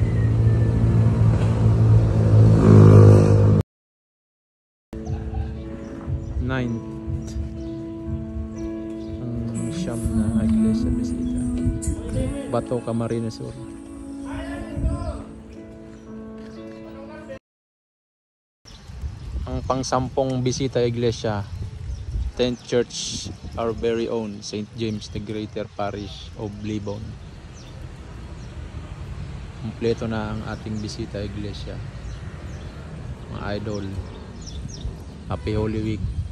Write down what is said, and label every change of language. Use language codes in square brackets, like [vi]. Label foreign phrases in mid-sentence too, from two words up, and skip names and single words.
[tl] Ninth ang siyam na iglesia bisita, Bato, Camarines Sur. Ang pangsampung bisita iglesia, [en] 10th Church, our very own St. James the Greater Parish of Libon. [tl] Kompleto na ang ating bisita iglesia mga idol. [en] Happy Holy Week.